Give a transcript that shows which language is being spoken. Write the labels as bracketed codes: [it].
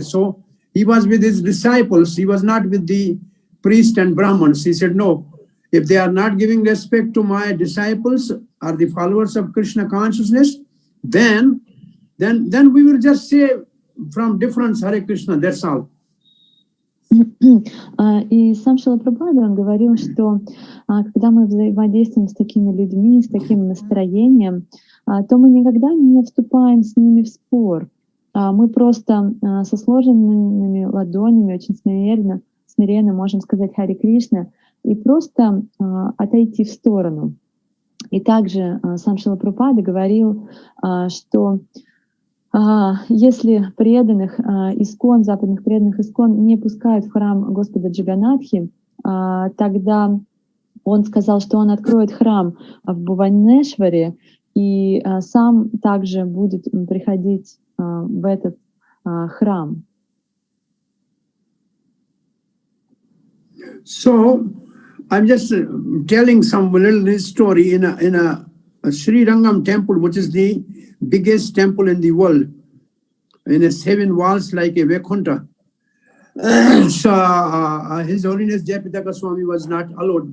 [en] So he was with his disciples. He was not with the priests and Brahmins. He said, no, if they are not giving respect to my disciples or the followers of Krishna consciousness, then we will just say from difference Hare Krishna, that's all. [ru] И сам Шрила Прабхупада, он говорил, что когда мы взаимодействуем с такими людьми, с таким настроением, то мы никогда не вступаем с ними в спор. Мы просто со сложенными ладонями очень смиренно можем сказать Харе Кришна и просто отойти в сторону. И также сам Шрила Прабхупада говорил, что если преданных искон, западных преданных искон не пускают в храм Господа Джаганнатхи, тогда он сказал, что он откроет храм в Бхуванешваре и сам также будет приходить в этот храм. [en] So I'm just telling some little story in a Sri Rangam temple, which is the biggest temple in the world, in a 7 walls like a Vaikuntha. So His Holiness Jayapataka Swami was not allowed.